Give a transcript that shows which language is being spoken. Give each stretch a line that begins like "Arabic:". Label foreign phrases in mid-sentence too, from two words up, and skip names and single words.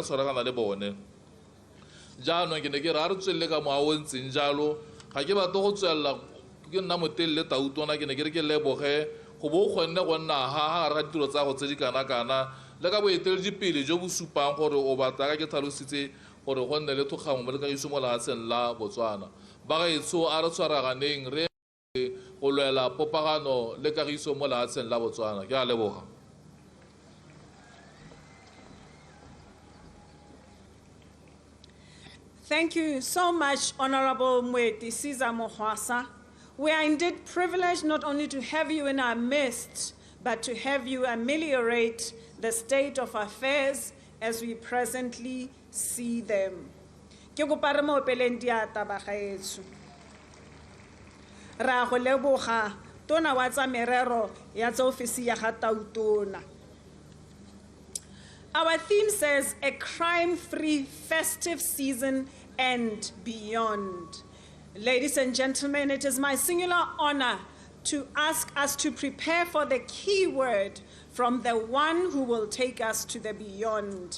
Tswana: tshwaragana le bone jaanong ke ne ke re a re tswelele ka moa o ntseng jalo ga ke batle go tswelela ke nna motelele tautona ke ne ke re ke leboge go bo o kgonne go nna ga gare ga ditiro tsa go tse di kana-kana le ka boeteledipele jo bo supang gore o batla ka ke tlhalositse gore go nne le thogamo mo le kagiso mo lefatsheng la Botswana ba gaetsho a re tshwaraganeng re go lwela popagano le kagiso mo lefatsheng la Botswana ke a leboga.
English: Thank you so much, Honorable Mweti Siza Mohwasa. We are indeed privileged not only to have you in our midst, but to have you ameliorate the state of affairs as we presently see them.
Tswana: Ke kopa re mo opeleng diata ba gaetsho. Ra go leboga tona wa tsa merero ya tsa ofisi ya ga tautona.
English: Our theme says a crime-free festive season and beyond. Ladies and gentlemen, it is my singular honor to ask us to prepare for the key word from the one who will take us to the beyond.